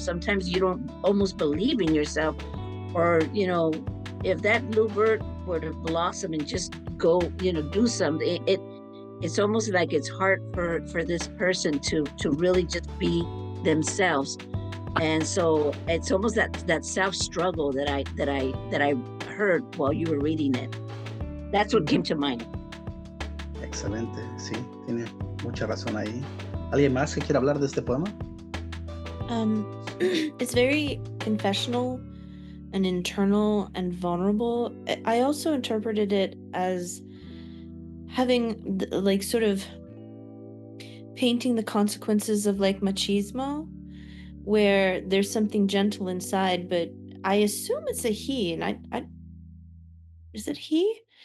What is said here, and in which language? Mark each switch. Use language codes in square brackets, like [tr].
[en] Sometimes you don't almost believe in yourself, or if that bluebird were to blossom and just go do something, it's almost like it's hard for this person to really just be themselves. And so it's almost that self struggle that I heard while you were reading it. That's what came to mind. [es] Excelente, sí, tiene mucha razón ahí. ¿Alguien más que quiera hablar de este poema? [en] It's very confessional and internal and vulnerable. I also interpreted it as having like sort of painting the consequences of like machismo, where there's something gentle inside, but I assume it's a he, and I is it he?